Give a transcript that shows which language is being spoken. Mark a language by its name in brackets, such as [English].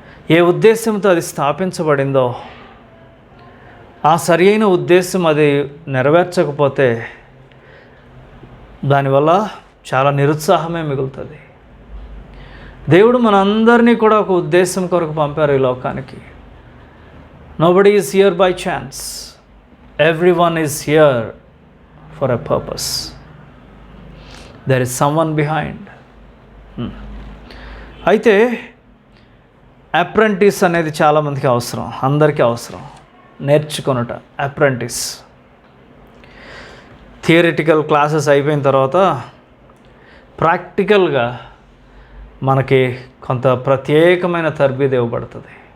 [Telugu] ఏ ఉద్దేశంతో అది స్థాపించబడిందో ఆ సరి అయిన ఉద్దేశం అది నెరవేర్చకపోతే దానివల్ల చాలా నిరుత్సాహమే మిగులుతుంది. దేవుడు మనందరినీ కూడా ఒక ఉద్దేశం కొరకు పంపారు ఈ లోకానికి. [English] Nobody is here by chance. Everyone is here for a purpose. There is someone behind. [Telugu] అయితే అప్రెంటిస్ అనేది చాలామందికి అవసరం, అందరికీ అవసరం. నేర్చుకొనుట అప్రెంటిస్. థియరిటికల్ క్లాసెస్ అయిపోయిన తర్వాత ప్రాక్టికల్గా మనకి కొంత ప్రత్యేకమైన తర్బీదు ఇవ్వబడుతుంది.